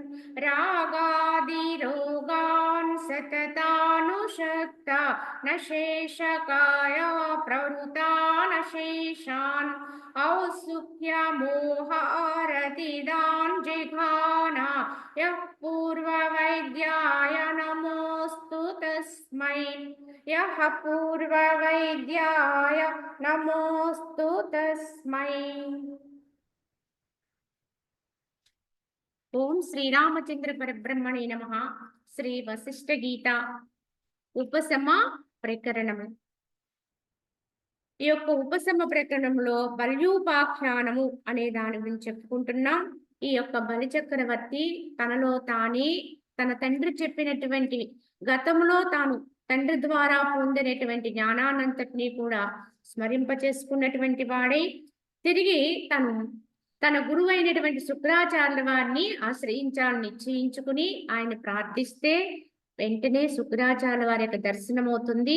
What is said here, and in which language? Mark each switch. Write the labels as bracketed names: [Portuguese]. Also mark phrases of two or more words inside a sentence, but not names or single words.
[Sanskrit] रागादिरोगान् सततानुषक्ता न शेषकाय प्रवृता न शेषान् औत्सुक्यमोहारतिदान् जिघाना यः पूर्ववैद्याय नमोऽस्तु तस्मै यः पूर्ववैद्याय नमोऽस्तु तस्मै। ओम श्रीरामचंद्र परब्रह्मणे नमः। [Telugu] श्री वशिष्ठ गीता ఉపశమ ప్రకరణము। ఈ యొక్క ఉపశమ ప్రకరణంలో బల్యూపాఖ్యానము అనే దాని గురించి చెప్పుకుంటున్నాం। ఈ యొక్క బలి చక్రవర్తి తనలో తానే తన తండ్రి చెప్పినటువంటి గతంలో తాను తండ్రి ద్వారా పొందినటువంటి జ్ఞానానంతటినీ కూడా స్మరింప చేసుకున్నటువంటి వాడే తిరిగి తన గురువు అయినటువంటి శుక్రాచార్యుల వారిని ఆశ్రయించాలని నిశ్చయించుకుని ఆయన ప్రార్థిస్తే వెంటనే శుక్రాచార్యుల వారి యొక్క దర్శనం అవుతుంది।